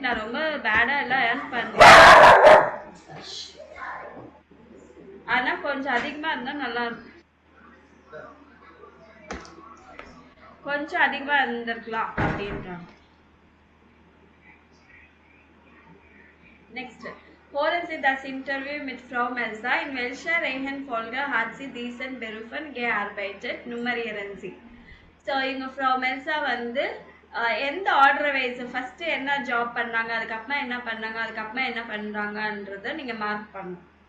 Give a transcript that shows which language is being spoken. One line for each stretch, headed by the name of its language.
Tamil: நான் ரொம்ப பேடா எல்லாம் earn பண்றேன். ஆனா கொஞ்சம் அதிகமா இருந்தா நல்லா இருக்கும். கொஞ்சம் அதிகமா இருந்திருக்கலாம் அப்படின்றாங்க.
English: Next.
German: Hören Sie das Interview mit Frau Melsa. In welcher Reihenfolge hat sie diesen Berufen gearbeitet? Nummerieren Sie.
Tamil: So இவங்க ஃப்ரோ மெல்சா வந்து எந்த ஆர்டர் வைஸ் ஃபஸ்ட்டு என்ன ஜாப் பண்ணாங்க, அதுக்கப்புறமா என்ன பண்ணாங்க, அதுக்கப்புறமா என்ன பண்ணுறாங்கன்றதை நீங்கள் மார்க் பண்ணணும்.